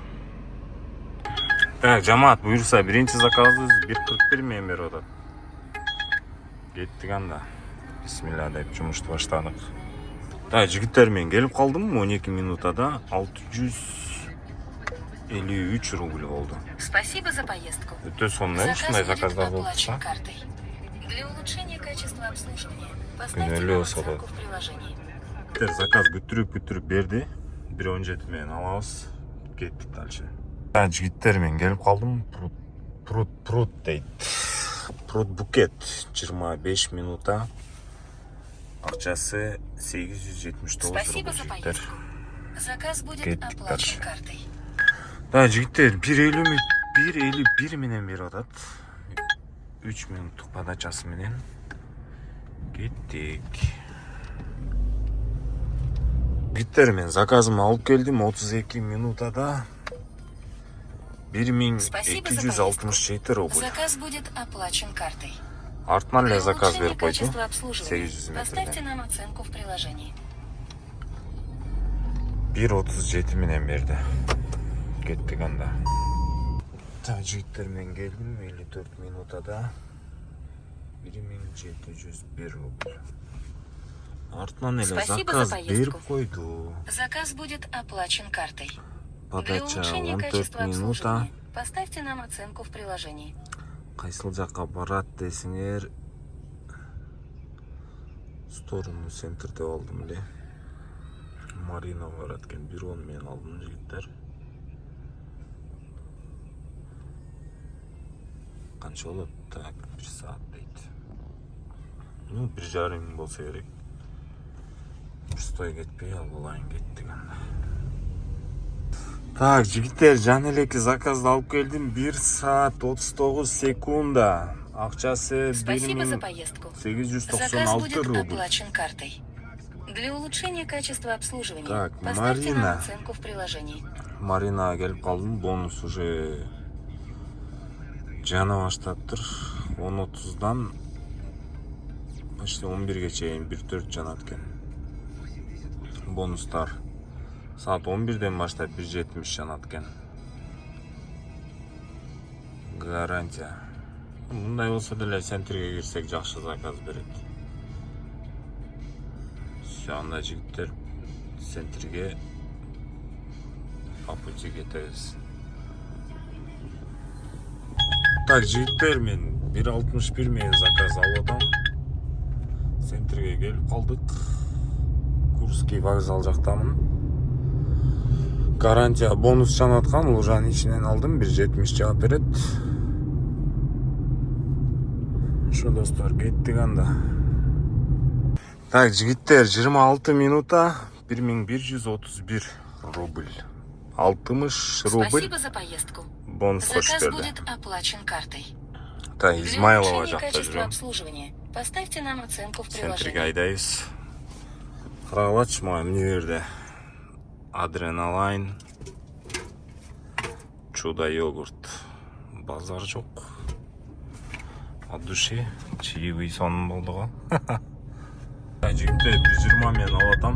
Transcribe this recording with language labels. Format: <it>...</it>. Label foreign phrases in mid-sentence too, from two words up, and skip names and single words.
<ky>Так, жамаат, буюрса биринчи заказыбыз 1.41 менен берип атат. Кеттик анда. Бисмилла деп жумушту баштадык. Так, жигиттер, мен келип калдым 12 минутада 653 рубль болду.</ky> <ru>Спасибо за поездку.</ru> <ky>Өтө сонун, ушундай заказдар болуп турса.</ky> <ru>Для улучшения качества обслуживания</ru> <ky>Күнөөлүү</ky> <ru>поставьте нам</ru> <ky>болсо да.</ky> <ru>оценку в приложении.</ru> <ky>Заказ күттүрүп берди. 1.17 менен алабыз. Кеттик дальше. Жигиттер, мен келип калдым. Прут дейт. Прут букет 25 минута. Акчасы 879</ky> <ru>Спасибо за</ru> <ky>рубль.</ky> <ru>поездку. Заказ будет</ru> <ky>Кеттик</ky> <ru>оплачен</ru> <ky>дальше.</ky> <ru>картой.</ru> <ky>Да, жигиттер, 1.51 менен берип атат. 3 минуттук подачасы менен. Кеттик. Жигиттер, мен заказымды алып келдим 32 минутада.</ky> <ru>Спасибо за</ru> <ky>1267 рубль.</ky> <ru>Заказ будет оплачен картой.</ru> <ky>Артынан эле</ky> <ru>Для</ru> <ky>заказ</ky> <ru>улучшения</ru> <ky>берип койду.</ky> <ru>качества обслуживания</ru> <ky>800</ky> <ru>поставьте</ru> <ky>метрден.</ky> <ru>нам оценку в приложении.</ru> <ky>1.37 менен берди. Кеттик анда. Так, жигиттер, мен келдим 54 минутада 1701 рубль. Артынан эле</ky> <ru>Спасибо</ru> <ky>заказ</ky> <ru>за поездку.</ru> <ky>берип койду.</ky> <ru>Заказ будет оплачен картой. Для</ru> <ky>Подача</ky> <ru>улучшения</ru> <ky>14</ky> <ru>качества</ru> <ky>минута.</ky> <ru>обслуживания поставьте нам оценку в приложении.</ru> <ky>Кайсыл жакка барат десиңер, сторону центрде алдым эле. Марина барат экен, 1.10 менен алдым, жигиттер. Канча болот? Так, 1 саат дейт. 1,5 мың болса керек. Стой кетпей алайын, кеттик анда. Так, жигиттер, жан элеки заказды алып келдим. 1 саат 39 секунда. Акчасы</ky> <ru>Спасибо за поездку. Заказ</ru> <ky>1896</ky> <ru>будет</ru> <ky>рубль.</ky> <ru>оплачен картой. Для улучшения качества обслуживания</ru> <ky>Так,</ky> <ru>поставьте</ru> <ky>Марина.</ky> <ru>нам оценку в приложении.</ru> <ky>Марина келип калдым, бонус уже жана баштаптыр. 10:30-дан почти 11-ге чейин 1.4 жанат экен. Бонустар. Саат 11-ден баштап 1.70 жанат экен. Гарантия. Мындай болсо деле центрге кирсек жакшы заказ берет. Всё, анда жигиттер, центрге</ky> <ru>по пути</ru> <ky>кетебиз. Так, жигиттер, мен 1.61 менен заказ алып атам. Центрге келип калдык. Курский вокзал жактамын. Гарантия бонус жанаткан, лужанын ичинен алдым, 1.70 жаап берет. Ошо, достор, кеттик анда. Так, жигиттер, 26 минута 1131 рубль. 60 рубль</ky> <ru>Спасибо за поездку.</ru> <ky>бонус кошуп</ky> <ru>Заказ</ru> <ky>берди.</ky> <ru>будет оплачен картой.</ru> <ky>Так,</ky> <ru>Для</ru> <ky>Измайлова</ky> <ru>улучшения</ru> <ky>жакта</ky> <ru>качества</ru> <ky>жүрөм.</ky> <ru>обслуживания поставьте нам оценку в</ru> <ky>Центрге</ky> <ru>приложении.</ru> <ky>айдайбыз. Карагылачы, мага эмне берди? Адреналайн, чудо йогурт. Базар жок.</ky> <ru>От души,</ru> <ky>чаевый сонун болду го. Жигиттер, 120 менен алып атам.</ky>